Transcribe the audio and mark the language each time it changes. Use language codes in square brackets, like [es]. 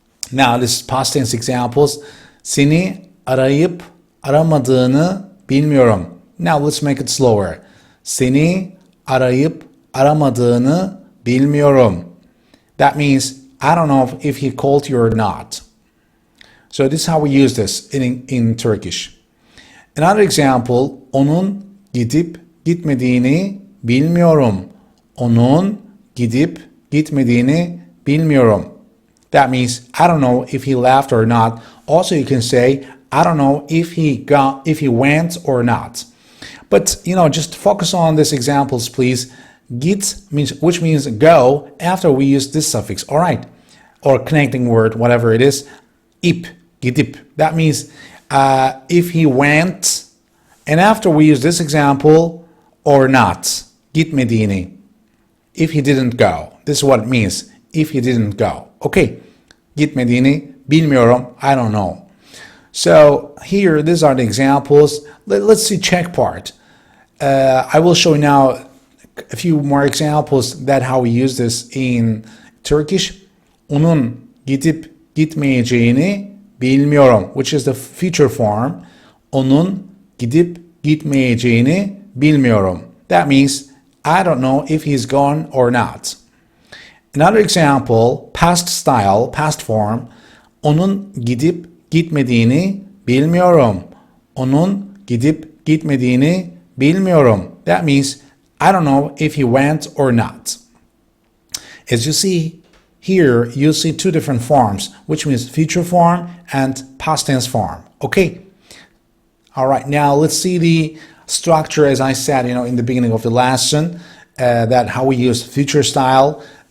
[en] Now this is past tense examples. [tr] Seni arayıp aramadığını bilmiyorum. [en] Now let's make it slower. [tr] Seni arayıp aramadığını bilmiyorum. [en] That means I don't know if he called you or not. So this is how we use this in Turkish. Another example, [tr] onun gidip gitmediğini bilmiyorum. Onun gidip gitmediğini bilmiyorum. [en] That means I don't know if he left or not. Also, you can say I don't know if he went or not. But just focus on these examples, please. Git means which means go after we use this suffix. All right, or connecting word, whatever it is. İp, gidip. That means if he went, and after we use this example, or not. Gitmediğini. If he didn't go. This is what it means. If he didn't go. Okay. [tr] Gitmediğini bilmiyorum. [en] I don't know. So here, these are the examples. Let's see check part. I will show you now a few more examples that how we use this in Turkish. [tr] Onun gidip gitmeyeceğini bilmiyorum, [en] which is the future form. [tr] Onun gidip gitmeyeceğini bilmiyorum. [en] That means I don't know if he's gone or not. Another example, past style, past form. [tr] Onun gidip gitmediğini bilmiyorum. Onun gidip gitmediğini bilmiyorum. [en] That means I don't know if he went or not. As you see here, you see two different forms, which means future form and past tense form. Okay? All right, now let's see the structure, as I said, in the beginning of the lesson, that how we use future style.